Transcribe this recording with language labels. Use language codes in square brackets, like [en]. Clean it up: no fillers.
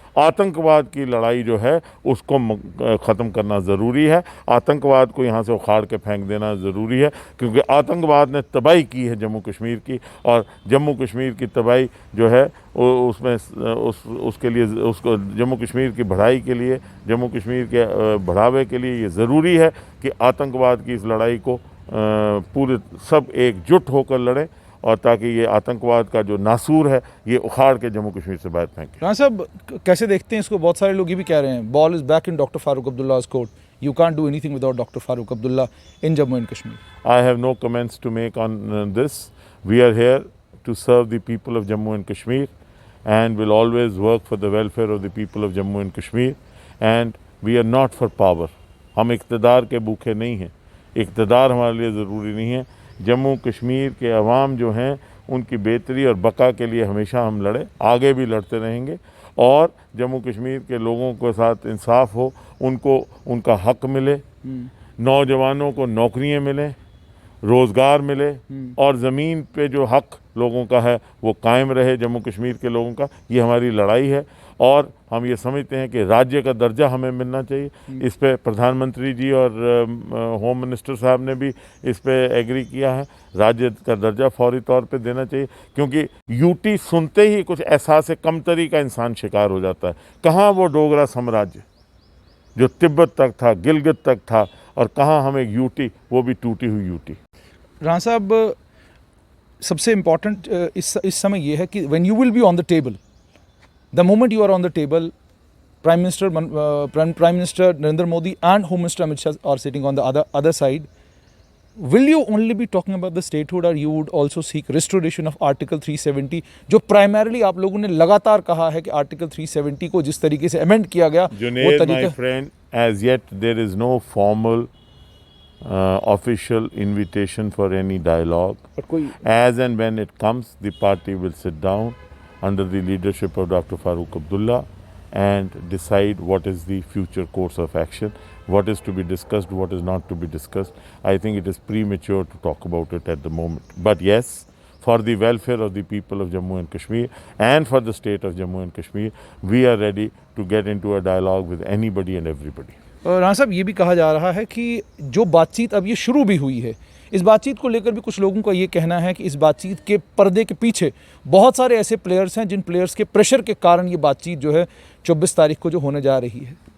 [hi] आतंकवाद की लड़ाई जो है उसको ख़त्म करना ज़रूरी है, आतंकवाद को यहाँ से उखाड़ के फेंक देना ज़रूरी है, क्योंकि आतंकवाद ने तबाही की है जम्मू कश्मीर की और जम्मू कश्मीर की तबाही जो है उसमें उसके लिए उसको जम्मू कश्मीर की बढ़ाई के लिए, जम्मू कश्मीर के बढ़ावे के लिए ये ज़रूरी है कि आतंकवाद की इस लड़ाई को पूरे सब एकजुट होकर लड़ें और ताकि ये आतंकवाद का जो नासूर है ये उखाड़ के जम्मू कश्मीर से बाहर फेंके। राणा साहब कैसे देखते हैं इसको? बहुत सारे लोग ये भी कह रहे हैं [en] Ball is back in doctor Farooq Abdullah's court. You can't do anything without Dr. Farooq Abdullah in Jammu and Kashmir. I have no comments to make on this. We are here to serve the people of Jammu and Kashmir and will always work for the welfare of the people of Jammu and Kashmir, and we are not for power. [hi] हम इक़्तिदार के भूखे नहीं हैं, इक़्तिदार हमारे लिए ज़रूरी नहीं है। जम्मू कश्मीर के अवाम जो हैं उनकी बेहतरी और बका के लिए हमेशा हम लड़े, आगे भी लड़ते रहेंगे और जम्मू कश्मीर के लोगों के साथ इंसाफ हो, उनको उनका हक मिले, नौजवानों को नौकरियां मिलें, रोज़गार मिले और ज़मीन पे जो हक लोगों का है वो कायम रहे जम्मू कश्मीर के लोगों का। ये हमारी लड़ाई है और हम ये समझते हैं कि राज्य का दर्जा हमें मिलना चाहिए। इस पे प्रधानमंत्री जी और होम मिनिस्टर साहब ने भी इस पे एग्री किया है, राज्य का दर्जा फौरी तौर पे देना चाहिए, क्योंकि यूटी सुनते ही कुछ एहसास कमतरी का इंसान शिकार हो जाता है। कहाँ वो डोगरा साम्राज्य जो तिब्बत तक था, गिलगित तक था, और कहाँ हम एक यूटी, वो भी टूटी हुई यूटी। राणा साहब सबसे इम्पॉर्टेंट इस समय ये है कि [en] When you will be on the table, the moment you are on the table, Prime Minister Narendra Modi and Home Minister Amit Shah are sitting on the other side. will you only be talking about the statehood or you would also seek restoration of Article 370 [hi] जो primarily आप लोगों ने लगातार कहा है कि Article 370 को जिस तरीके से amend किया गया वो [en] Junaid, [hi] तरीका [en] my friend, as yet there is no formal official invitation for any dialogue. [hi] पर कोई [en] As and when it comes, the party will sit down under the leadership of Dr. Farooq Abdullah and decide what is the future course of action, what is to be discussed, what is not to be discussed. I think it is premature to talk about it at the moment. But yes, for the welfare of the people of Jammu and Kashmir and for the state of Jammu and Kashmir, we are ready to get into a dialogue with anybody and everybody. [hi] Rana साहब ये भी कहा जा रहा है कि जो बातचीत अब ये शुरू भी हुई है, इस बातचीत को लेकर भी कुछ लोगों का ये कहना है कि इस बातचीत के पर्दे के पीछे बहुत सारे ऐसे प्लेयर्स हैं जिन प्लेयर्स के प्रेशर के कारण ये बातचीत जो है 24 तारीख को जो होने जा रही है।